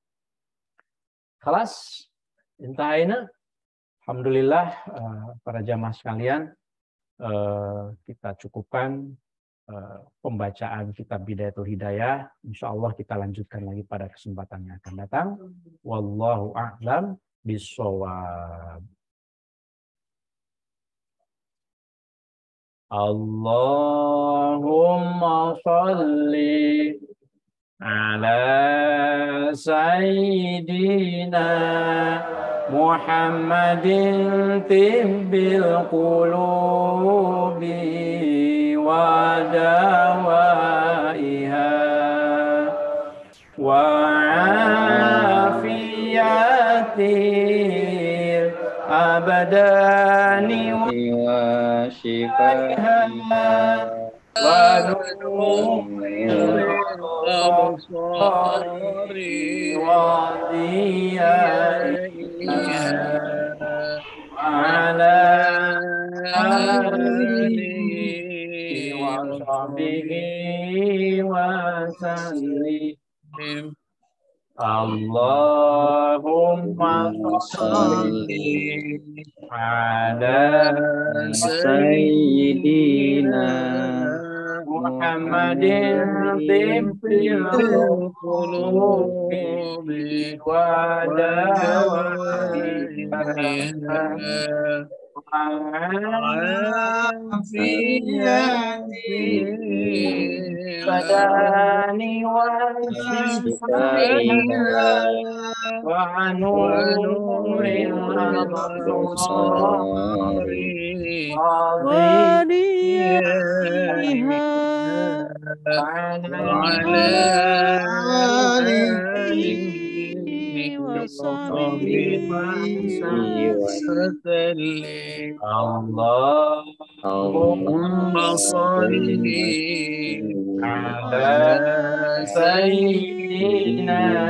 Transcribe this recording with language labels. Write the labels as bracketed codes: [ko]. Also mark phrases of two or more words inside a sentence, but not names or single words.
[id] Kelas intahina, alhamdulillah para jamaah sekalian, kita cukupkan pembacaan kitab Bidayatul Hidayah. [ar] إن شاء الله [id] kita lanjutkan lagi pada kesempatan yang akan datang. [ar] والله أعلم بالصواب. اللهم صل على سيدنا محمد طب القلوب ودوائها وعافية الأبدان وشفائها ونور الأبصار وضيائها على آله وصحبه وسلم. اللهم صل على Sayyidina محمد طب القلوب ودوائها الأبدان وشفائها ونور الأبصار وعلى آله وصحبه وسلم اللهم صل على سيدنا